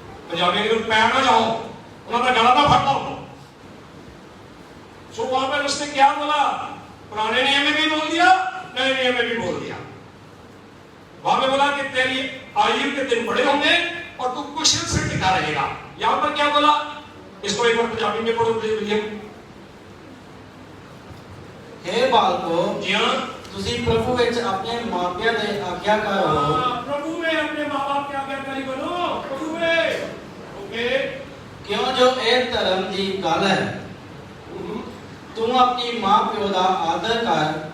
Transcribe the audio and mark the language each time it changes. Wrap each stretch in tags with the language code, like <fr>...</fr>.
<hi>पंजाबी में पैर ना जाओ, उन्होंने गला ना फटना हो। सो वहां पर उसने क्या बोला? पुराने नियम में भी बोल दिया, नए नियम में भी बोल दिया। वहां पे बोला कि तेरी आयु के दिन बड़े होंगे और तू कुशल से टिका रहेगा। यहां पर क्या बोला? इसको एक बार पंजाबी में पढ़ो विलियम। हे बालको, जी हाँ,</hi> <pa>ਤੁਸੀਂ ਪ੍ਰਭੂ ਵਿੱਚ ਆਪਣੇ ਮਾਪਿਆਂ ਦੇ ਆਗਿਆਕਾਰ ਹੋ।</pa> <hi>प्रभु में अपने माँ बाप के आज्ञाकारी बनो। प्रभु में, ओके।</hi> <pa>ਕਿਉਂ ਜੋ ਇਹ ਧਰਮ ਦੀ ਗੱਲ ਹੈ, ਤੂੰ ਆਪਣੀ ਮਾਂ ਪਿਓ ਦਾ ਆਦਰ ਕਰ,</pa>